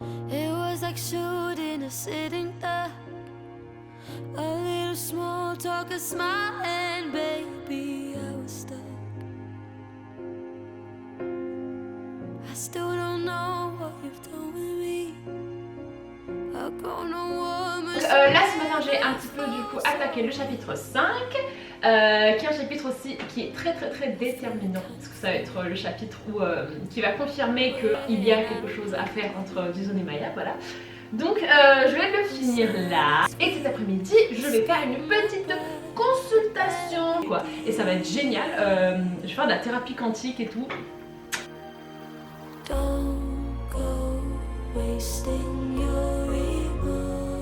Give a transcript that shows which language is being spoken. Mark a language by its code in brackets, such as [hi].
[en] It was like shooting a sitting duck, a little small talk, a smile, and baby I was stuck. I still don't know what you've done with me. I've grown a woman. [fr] Là ce matin j'ai un petit peu du coup attaqué le chapitre 5 qui est un chapitre aussi qui est très déterminant parce que ça va être le chapitre où, qui va confirmer qu'il y a quelque chose à faire entre Jason et Maya, voilà. Donc je vais le finir là et cet après-midi je vais faire une petite consultation quoi. Et ça va être génial, je vais faire de la thérapie quantique et tout. [en] Don't go wasting your emotion.